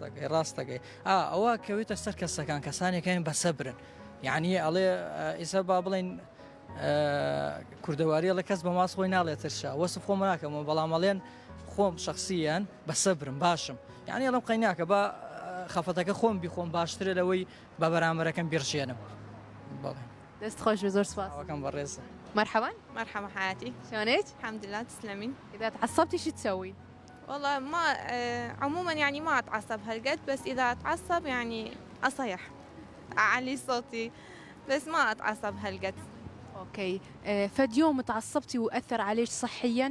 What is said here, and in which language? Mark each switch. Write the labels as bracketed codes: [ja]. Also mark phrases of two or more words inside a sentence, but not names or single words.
[ckb] ڕاستەکەی ئەوە کەوێتە سەر کەسەکان کەسانێکیان بەسەبرن یعنی ئەڵێ ئیسا با بڵێن کوردەواری لە کەس بە ماس خۆی ناڵێترشا وەسف خۆم ناکەمەوە بەڵام ئەڵێن خۆم شخصیان بەسەبرم باشم یعنی ئەڵم قەیناکە بە خەفەتەکە خۆم بیخۆم باشترە لەوەی بە بەرامبەرەکەم بیرشێنم بەڵێ دەست خۆش بە زۆر سپاس ئەوەکەم بەڕێزە [ar] مرحبا مرحبا حياتي شلونك؟ الحمد لله تسلمين إذا تعصبتي شو تسوي؟ والله ما عموما يعني ما اتعصب هالقد بس اذا اتعصب يعني اصيح اعلي صوتي بس ما اتعصب هالقد اوكي فد يوم تعصبتي واثر عليك صحيا؟